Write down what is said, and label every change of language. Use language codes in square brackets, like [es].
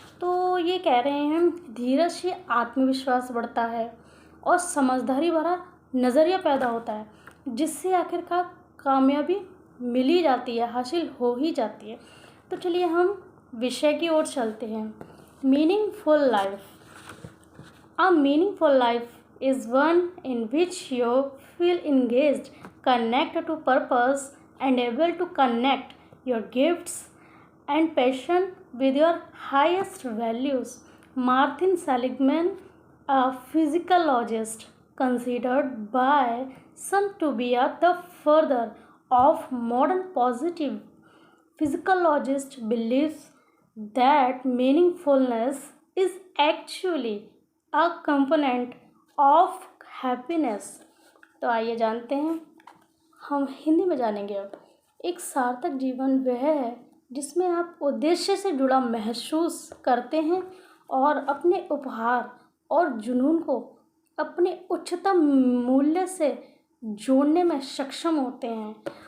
[hi] तो ये कह रहे हैं, धीरज से आत्मविश्वास बढ़ता है और समझदारी भरा नज़रिया पैदा होता है, जिससे आखिरकार कामयाबी मिल ही जाती है, हासिल हो ही जाती है। तो चलिए हम विषय की ओर चलते हैं। [en] Meaningful life. A meaningful life is one in which you feel engaged, connected to purpose, and able to connect your gifts and passion with your highest values. Martin Seligman, a physiologist considered by some to be at the father of modern positive physiologist, believes that meaningfulness is actually a component of happiness। [hi] तो आइए जानते हैं, हम हिंदी में जानेंगे अब। एक सार्थक जीवन वह है जिसमें आप उद्देश्य से जुड़ा महसूस करते हैं और अपने उपहार और जुनून को अपने उच्चतम मूल्य से जोड़ने में सक्षम होते हैं।